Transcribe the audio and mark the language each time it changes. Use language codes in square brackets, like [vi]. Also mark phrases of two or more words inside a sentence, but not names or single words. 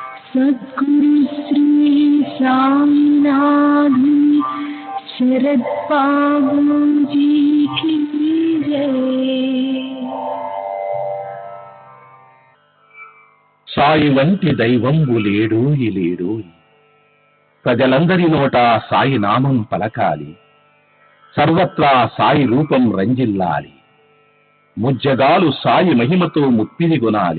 [hi] सद्गुरु श्री साईनाथ शरद बाबू जी की जय। [te] సాయి వంటి దైవంబు లేడోయి లేడోయి, ప్రజలందరి నోట సాయి నామం పలకాలి, సర్వత్రా సాయి రూపం రంజిల్లాలి. ముజ్జగాలు సాయి మహిమతో ముప్పిది గునాలి.